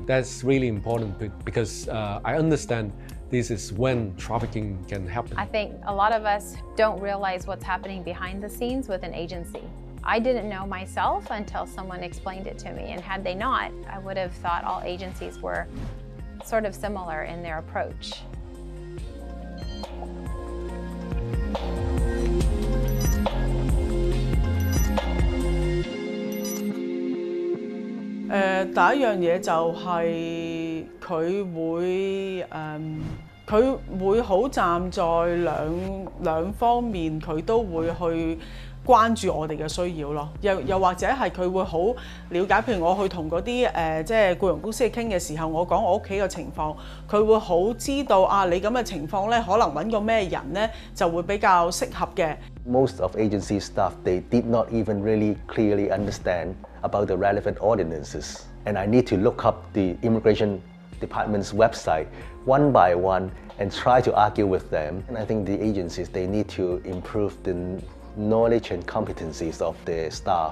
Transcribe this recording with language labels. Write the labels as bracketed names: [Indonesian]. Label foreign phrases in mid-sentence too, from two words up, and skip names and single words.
[English] That's really important because I understand This is when trafficking can happen. I think a lot of us don't realize what's happening behind the scenes with an agency. I didn't know myself until someone explained it to me, and had they not, I would have thought all agencies were sort of similar in their approach. [Cantonese] 第一樣嘢就係佢會好站在兩方面，佢都會去關注我哋嘅需要咯。又或者係佢會好了解，譬如我去同嗰啲即係僱傭公司去傾嘅時候，我講我屋企嘅情況，佢會好知道啊，你咁嘅情況咧，可能揾個咩人咧就會比較適合嘅。 [English] Most of agency staff, they did not even really clearly understand about the relevant ordinances. And I need to look up the immigration department's website one by one and try to argue with them. And I think the agencies, they need to improve the knowledge and competencies of their staff.